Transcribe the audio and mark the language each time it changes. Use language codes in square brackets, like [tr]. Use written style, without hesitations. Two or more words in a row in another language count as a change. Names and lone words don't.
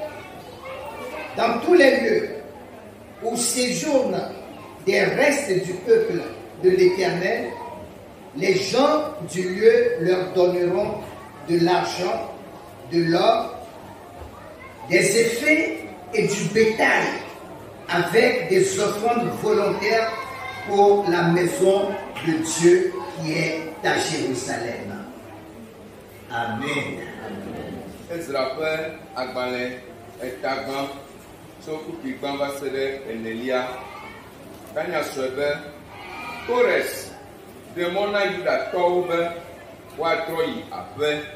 [fr] Dans tous les lieux où séjournent des restes du peuple de l'Éternel, les gens du lieu leur donneront de l'argent, de l'or, des effets et du bétail, avec des offrandes volontaires pour la maison de Dieu qui est à Jérusalem. Amen. [ee] Ezraƒe agbalẽ etagbã tso kupigbã va se ɖe enelia. Tanya sɔe be Kores ɖe mɔ na Yudatɔwo be woatrɔ yi aƒe.